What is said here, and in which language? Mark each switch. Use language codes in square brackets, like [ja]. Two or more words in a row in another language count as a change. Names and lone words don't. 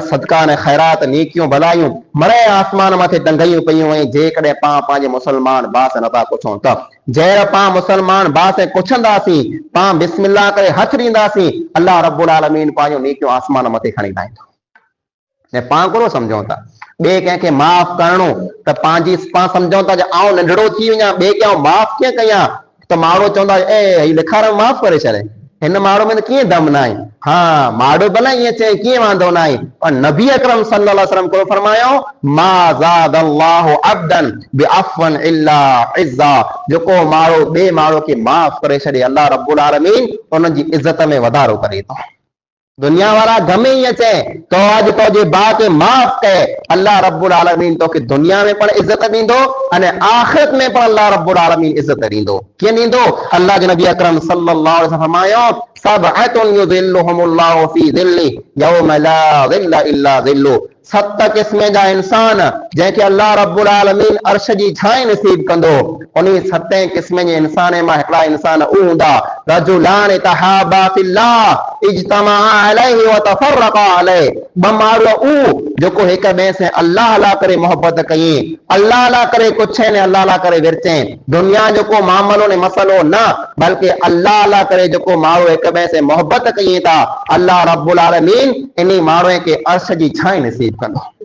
[sd] सदका ने ख़ैरात नेकियूं भलायूं मरे आसमान मथे टंगायूं पयूं ऐं जेकॾहिं पाण पंहिंजे मुसलमान भाउ से नथा पुछूं त जंहिं पाण मुसलमान भाउ से पुछंदासीं पाण बिस्मिल्लाह करे हथ ॾींदासीं अल्लाह रब्बुल आलमीन पंहिंजूं नेकियूं आसमान मथे खणी लाहींदो ऐं पाण कोन सम्झूं था ॿिए कंहिंखे माफ़ करणो त पंहिंजी पाण सम्झूं था आउं नंढड़ो थी वञा ॿिए खे आउं माफ़ कीअं कयां त माण्हू चवंदा ए हीउ लिखार माफ़ करे छॾे हिन माण्हू में कीअं दम न आहे। हाँ माड़ो भला ईअं चए कीअं वांदो न आहे, पर नबी अकरम [ar] صلى الله عليه وسلم [sd] को फरमायो [ar] ما زاد الله عبدا بعفو إلا عزا, [sd] जेको माण्हू ॿिए माण्हू खे माफ़ करे छॾे अल्लाह रब्बुल आलमीन उन जी इज़त में वधारो करे थो। दुनिया वाला गमे ईअं चए तो अॼु तुंहिंजे भाउ खे माफ़ कए, अल्लाह रब्बुल आलमीन तोखे दुनिया में पण इज़त ॾींदो अने आख़िरत में पण अल्लाह रब्बुल आलमीन इज़त ॾींदो। कीअं ॾींदो? अल्लाह जे नबी अकरम [ar] صلى الله عليه وسلم [sd] फरमायो [ar] سبعة يظلهم الله في ظل يوم لا ظل إلا ظله, [sd] 7 क़िस्म जा इंसान जंहिंखे अल्लाह रब्बुल आलमीन अर्श जी छांव नसीब कंदो, उन 7 क़िस्म जे इंसान मां हिकिड़ा इंसान उ हूंदा [ar] رجلان تحابا في الله اجتمعا عليه وتفرقا عليه, [sd] ॿ माण्हू उ जेको हिक ॿिए से अल्लाह ला करे मोहब्बत कई, अल्लाह ला करे कुझु ने अल्लाह ला करे विरचे, दुनिया जेको मामलो ने मसलो न बल्कि अल्लाह ला करे जेको माण्हू हिक ॿिए से मोहब्बत कई था, अल्लाह रब्बुल आलमीन इन माण्हू खे अर्श जी छांव नसीब कंदो।